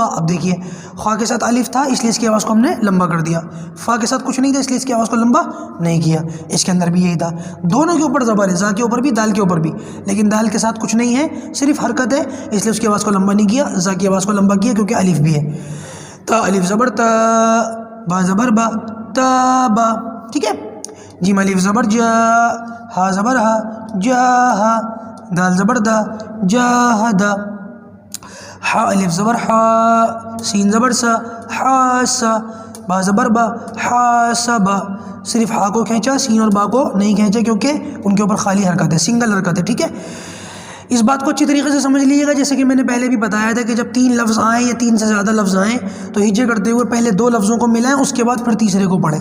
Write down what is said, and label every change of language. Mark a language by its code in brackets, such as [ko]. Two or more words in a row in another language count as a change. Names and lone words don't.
[ur] اب دیکھیے خا کے ساتھ الف تھا اس لیے اس کی آواز کو ہم نے لمبا کر دیا، فا کے ساتھ کچھ نہیں تھا اس لیے اس کی آواز کو لمبا نہیں کیا. اس کے اندر بھی یہی تھا، دونوں کے اوپر زبر ہے، زا کے اوپر بھی دال کے اوپر بھی، لیکن دال کے ساتھ کچھ نہیں ہے، صرف حرکت ہے اس لیے اس کی آواز کو لمبا نہیں کیا. زا کی آواز کو لمبا کیا کیونکہ الف بھی ہے. تا الف زبر تا، با زبر با، تا با. ٹھیک ہے. جیم الف زبر جا، ہا زبر ہا، جا ہا، دال زبر دا، جاہدا. ہا الف زبر ہا، سین زبر سا، حاسا. با زبر با، حاسبا. صرف ہا کو کھینچا، سین اور با کو نہیں کھینچا کیونکہ ان کے اوپر خالی حرکت ہے، سنگل حرکت ہے. ٹھیک ہے. اس بات کو اچھی طریقے سے سمجھ لیجیے گا، جیسے کہ میں نے پہلے بھی بتایا تھا کہ جب 3 لفظ آئیں یا 3 سے زیادہ لفظ آئیں تو ہجے کرتے ہوئے پہلے 2 لفظوں کو ملائیں، اس کے بعد پھر تیسرے کو پڑھیں.